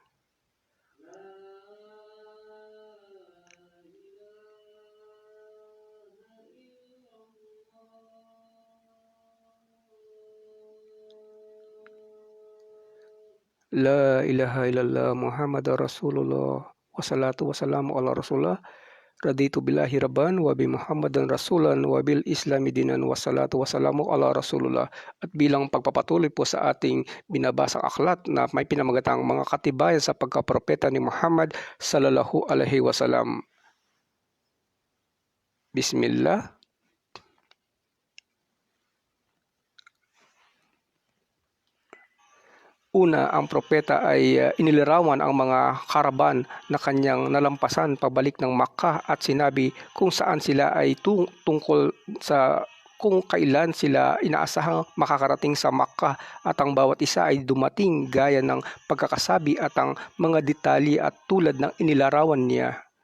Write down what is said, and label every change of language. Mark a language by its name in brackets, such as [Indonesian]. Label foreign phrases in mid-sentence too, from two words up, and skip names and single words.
[Arabic] لا إله إلا الله محمد رسول الله. والصلاة والسلام على رسول الله. رضيت بالله ربا وبمحمد رسولا وبالإسلام دينا. والصلاة والسلام على رسول الله. [Filipino] At bilang pagpapatuloy po sa ating binabasang aklat na may pinamagatang mga katibayan sa pagkapropeta ni Muhammad [Arabic] صلى الله عليه وسلم. [Filipino] Bismillah. Una, ang propeta ay inilarawan ang mga karaban na kanyang nalampasan pabalik ng Makkah at sinabi kung saan sila ay tungkol sa kung kailan sila inaasahang makakarating sa Makkah at ang bawat isa ay dumating gaya ng pagkakasabi at ang mga detalye at tulad ng inilarawan niya.